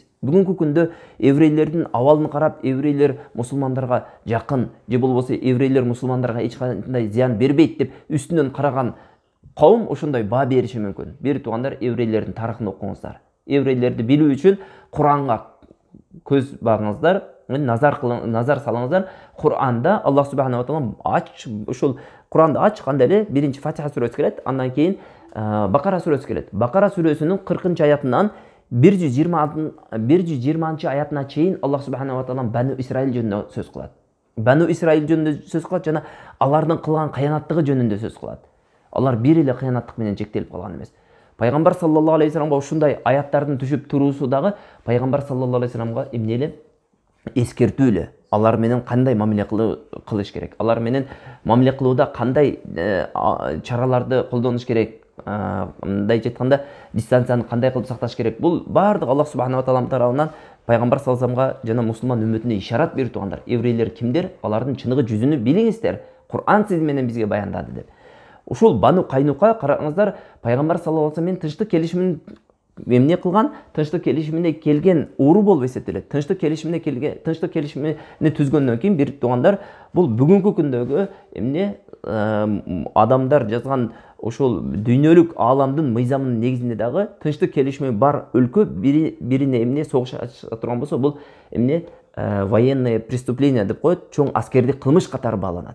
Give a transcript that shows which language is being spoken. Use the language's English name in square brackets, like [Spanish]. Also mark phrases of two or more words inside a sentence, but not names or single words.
[Kyrgyz] Бүгүнкү күндө еврейлердин абалын карап, еврейлер мусулмандарга жакын же болбосо еврейлер мусулмандарга эч кандай зыян бербейт деп үстүнөн караган кавым ошондой баа бериши мүмкүн. Бир туугандар, еврейлердин тарыхын окуңуздар. Еврейлерди билүү үчүн Куранга көз багыңыздар, назар салыңыздар. Куранда Аллах [Arabic] سبحانه وتعالى [Kyrgyz] ушул Куранды ачканда эле биринчи Фатиха сүрөсү келет, андан кийин Бакара сүрөсү келет. Бакара сүрөсүнүн 40 аятынан 120 аятына чейин Аллах [Arabic] سبحانه وتعالى [Kyrgyz] Бану Исраил жөнүндө сөз кылат. Бану Исраил жөнүндө сөз кылат жана алардын кылган кыянаттыгы жөнүндө сөз кылат. Алар бир эле кыянаттык менен чектелип калган эмес. Пайгамбар [Arabic] صلى الله عليه [Kyrgyz] саламга ушундай аяттардын түшүп туруусу дагы пайгамбар [Arabic] صلى الله عليه [Kyrgyz] саламга эмне эле эскертүү эле. Алар менен кандай мамиле кылыш керек? Алар менен мамиле кылууда кандай чараларды колдонуш керек? Мындайча айтканда дистанцияны кандай кылып сакташ керек? Бул баардыгы Аллах [Arabic] سبحانه وتعالى [Kyrgyz] тарабынан пайгамбар [Arabic] صلى الله عليه [Kyrgyz] саламга жана мусулман үммөтүнө ишарат берип тургандар. Еврейлер кимдер? Алардын чыныгы жүзүнү билиңиздер. Кур'ан сиз менен бизге баяндады деп. Ушул Бану Кайнука караңыздар, пайгамбар [Arabic] صلى الله عليه وسلم [Kyrgyz] тынчтык келишимин эмне кылган? Тынчтык келишимине келген уру болуп эсептелет. Тынчтык келишимине түзгөндөн кийин бир туугандар, бул бүгүнкү күндөгү эмне адамдар жазган ошол дүйнөлүк ааламдын мыйзамынын негизинде дагы тынчтык келишими бар өлкө бирине эмне согуш ача турган болсо, бул эмне [Russian] военное преступление [Kyrgyz] деп коет, чоң аскердик кылмыш катары бааланат.